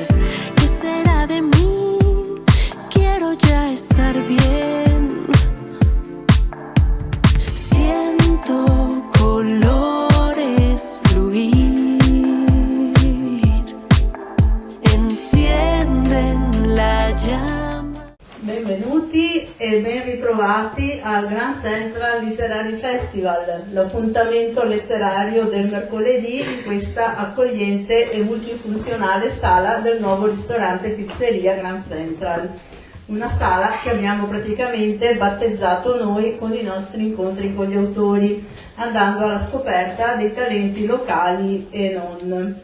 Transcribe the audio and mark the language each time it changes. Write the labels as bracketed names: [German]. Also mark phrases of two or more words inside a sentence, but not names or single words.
[Spanish] ¿Qué será de mí? Quiero ya estar bien. Siento colores fluir, encienden la llama. [Italian] Benvenuti e ben ritrovati al Grand Central Literary Festival, l'appuntamento letterario del mercoledì in questa accogliente e multifunzionale sala del nuovo ristorante pizzeria Grand Central. Una sala che abbiamo praticamente battezzato noi con i nostri incontri con gli autori, andando alla scoperta dei talenti locali e non.